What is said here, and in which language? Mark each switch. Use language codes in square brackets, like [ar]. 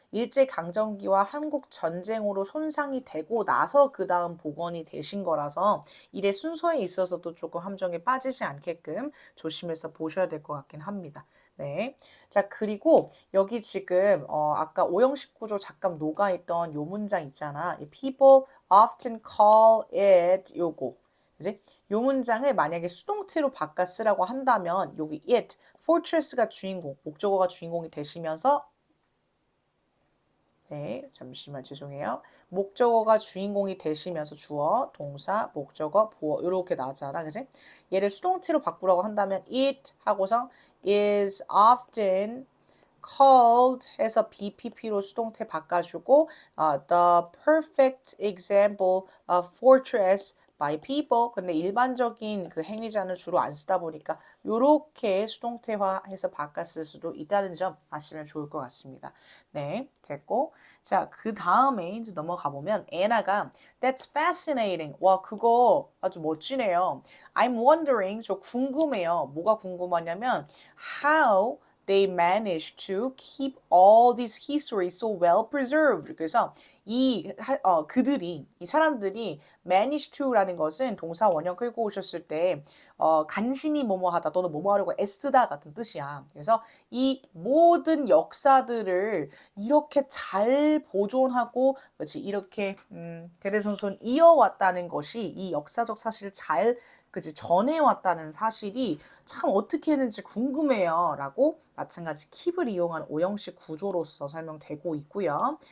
[ko] 일제 강점기와 한국 전쟁으로 손상이 되고 나서 그 다음 복원이 되신 거라서 일의 순서에 있어서도 조금 함정에 빠지지 않게끔 조심해서 보셔야 될 것 같긴 합니다. 네. 자, 그리고 여기 지금 아까 오형식 구조 잠깐 녹아있던 요 문장 있잖아. [en] people often call it 요거. [ko] 그지? 요 문장을 만약에 수동태로 바꿔 쓰라고 한다면 여기 it, fortress가 주인공, 목적어가 주인공이 되시면서 네, 잠시만 죄송해요. 목적어가 주인공이 되시면서 주어, 동사, 목적어, 보어 이렇게 나왔잖아, 그지? 얘를 수동태로 바꾸라고 한다면 it 하고서 [en] is often called [ko] 해서 BPP로 수동태 바꿔주고 [en] the perfect example of fortress by people. [ko] 근데 일반적인 그 행위자는 주로 안 쓰다 보니까 요렇게 수동태화해서 바꿨을 수도 있다는 점 아시면 좋을 것 같습니다. 네, 됐고. 자, 그 다음에 이제 넘어가 보면 애나가 [en] That's fascinating. [ko] 와, 그거 아주 멋지네요. [en] I'm wondering. [ko] 저 궁금해요. 뭐가 궁금하냐면 [en] how they managed to keep all this history so well preserved. [ko] 그래서 그들이 이 사람들이 manage to라는 것은 동사 원형 끌고 오셨을 때 간신히 뭐뭐하다 또는 뭐뭐하려고 애쓰다 같은 뜻이야. 그래서 이 모든 역사들을 이렇게 잘 보존하고 그렇지 이렇게 대대손손 이어왔다는 것이 이 역사적 사실을 잘 그치 전해왔다는 사실이 참 어떻게 했는지 궁금해요 라고 마찬가지 keep을 이용한 오형식 구조로서 설명되고 있고요.